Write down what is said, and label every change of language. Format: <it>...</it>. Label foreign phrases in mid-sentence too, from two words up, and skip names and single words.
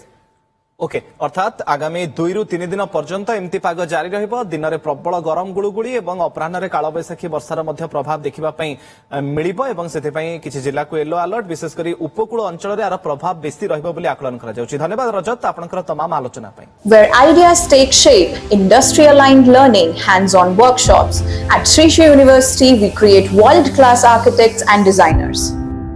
<or>ଓକେ ଅର୍ଥାତ ଆଗାମୀ 2 ରୁ 3 ଦିନ ପର୍ଯ୍ୟନ୍ତ ଏମିତି ପାଗ ଜାରି ରହିବ। ଦିନ ମେଁ ପ୍ରବଳ ଗରମ ଗୁଳୁଗୁଳି ଏବଂ ଅପରାହ୍ନ କାଳବୈଶାଖୀ ବର୍ଷାର ମଧ୍ୟ ପ୍ରଭାବ ଦେଖିବା ପାଇଁ ମିଳିବ ଏବଂ ସେଥି ପାଇଁ କିଛି ଜିଲ୍ଲା କୁ</or> <en>yellow alert</en> <or>ବିଶେଷ କରି ଉପକୂଳ ଅଞ୍ଚଳ ରେ ଆଉ ପ୍ରଭାବ ବେଶି ରହିବ ବୋଲି ଆକଳନ କରା ଯାଉଛି। ଧନ୍ୟବାଦ ରଜତ ଆପଣଙ୍କର ତମାମ ଆଲୋଚନା ପାଇଁ।</or> <en>Where ideas take shape, industry-aligned learning, hands-on workshops. At Sri Sri University, we create world-class architects and designers.</en>